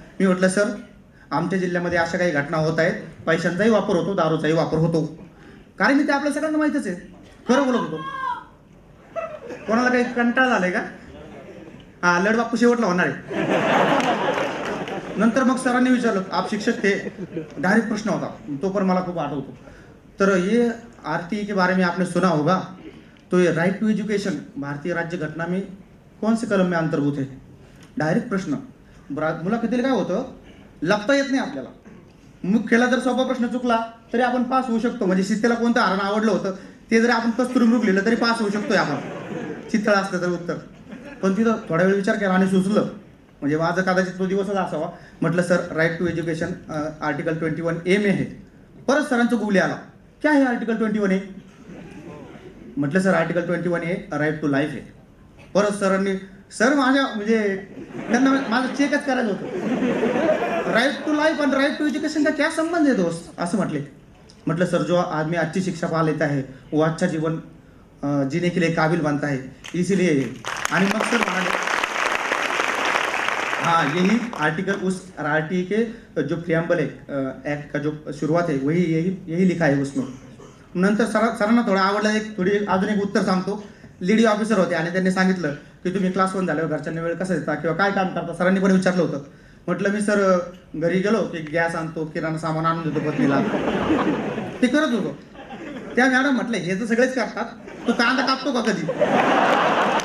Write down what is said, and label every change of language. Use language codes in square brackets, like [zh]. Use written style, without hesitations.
[mr] मी म्हटलं सर आमच्या जिल्ह्यामध्ये अशा काही घटना होत आहेत, पैशांचाही वापर होतो, दारूचाही वापर होतो. कारण मी ते आपल्या सगळ्यांना माहितच आहे, खरं बोलत होतो. कोणाला काही कंटाळा झालाय का. हा लढबापू शेवटला होणार आहे. नंतर मग सरांनी विचारलं [hi] आप शिक्षक थे, [mr] डायरेक्ट प्रश्न होता तो पण मला खूप आठवतो. [hi] तर ये RTE के बारे में आपने सुना होगा, तो ये राइट टू एजुकेशन भारतीय राज्य घटना में कौन से कलम में अंतर्भूत है. [mr] डायरेक्ट प्रश्न. मुलाखतीला काय होतं, लपता येत नाही आपल्याला. मुख्यला जर सोपा प्रश्न चुकला तरी आपण पास होऊ शकतो. म्हणजे शीतेला कोणतं हरण आवडलं होतं ते जरी आपण कस्तुरी मृग लिहिलं तरी पास होऊ शकतोय आपण, चितळ असलं तर उत्तर. पण तिथं थोडा वेळ विचार केला आणि सुचलं. म्हणजे माझं कदाचित तो दिवसच असावा. म्हटलं sir [hi] right to education article 21A में है. [mr] परत सरांचं गुगली आला, [hi] क्या है आर्टिकल 21A. [mr] म्हटलं sir article 21A right to life आहे. परत सरांनी सर माझ्या म्हणजे त्यांना माझं चेकच करायचं होतं. [hi] राइट टू लाइफ और राइट टू एजुकेशन का क्या संबंध है दोस्त, [mr] असं म्हटले. म्हटलं सर [hi] जो आदमी अच्छी शिक्षा पा लेता है वो अच्छा जीवन जीने के लिए काबिल बनता है, इसीलिए. [mr] आणि मग सर म्हणाले [hi] हाँ यही आर्टिकल उस RTE के जो प्रियम्बल है एक्ट का जो शुरुआत है वही यही लिखा है उसमें. [mr] नंतर सरांना थोडं आवडलं. अजून एक उत्तर सांगतो. लेडी ऑफिसर होते आणि त्यांनी सांगितलं की तुम्ही क्लास 1 झाल्यावर घरच्यांना वेळ कसा देता किंवा काय काम करता. सरांनी पण विचारलं होतं. म्हटलं मी सर घरी गेलो की गॅस आणतो, किराणा सामान आणून देतो पत्नीला, ते करत होतो. त्या मॅडम म्हटलं हे तर सगळेच करतात, तो कांदा कापतो का कधी.